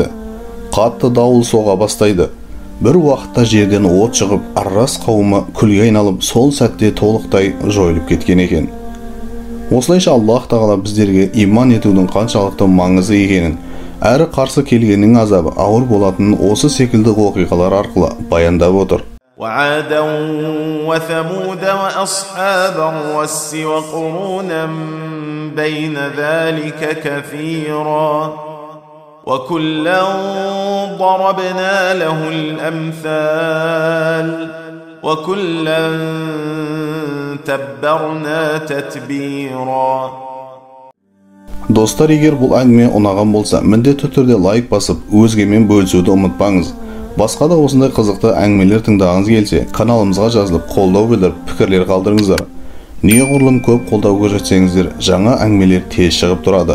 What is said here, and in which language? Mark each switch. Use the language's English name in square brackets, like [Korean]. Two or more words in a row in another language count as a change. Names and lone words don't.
[Kazakh] Қатты дауыл соға бастайды. Бір уақытта жерден от шығып, Ар-Рас қауымы күлге айналып, сол сәтте толықтай жойылып кеткен екен. Осылайша Аллаһ Тағала біздерге иман етудің қаншалықты маңызды екенін, әрі қарсы келгеннің азабы ауыр болатынын осы секілді оқиғалар арқылы баяндап отыр. [Arabic] وعادا وثمود وأصحاب الرس وقرونا بين ذلك كثيرا وكلا ضربنا له الأمثال وكلا تبرنا تتبيرا. [Kazakh] Достар, егер бұл әңгіме ұнаған болса, міндетті түрде лайк басып, өзгемен бөлісуді ұмытпаңыз. Басқа да осындай қызықты әңгімелер тыңдағыңыз келсе, каналымызға жазылып, қолдау білдіріп, пікірлер қалдырыңыздар. Неғұрлым көп қолдау көрсетсеңіздер, жаңа әңгімелер тез шығып тұрады.